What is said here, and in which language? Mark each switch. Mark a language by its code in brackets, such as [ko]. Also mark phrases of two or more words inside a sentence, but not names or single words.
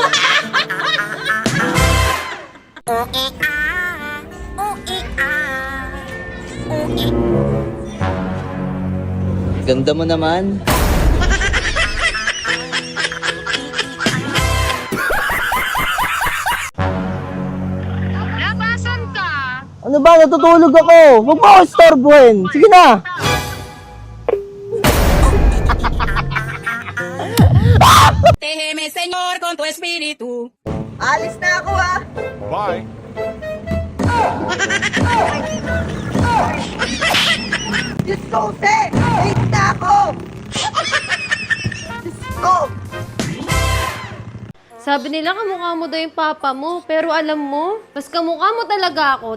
[tl] Ganda mo naman. Labasan ka! Ano ba? Natutulog ako. Huwag mo ako istorbohin. Sige na. [es] Déjeme, Señor, con tu espíritu. [tl] Alis na ako, ha? Bye. Diyos ko, Jose! Late na ako! Diyos ko! Sabi nila kamukha mo daw yung papa mo, pero alam mo, mas kamukha mo talaga ako.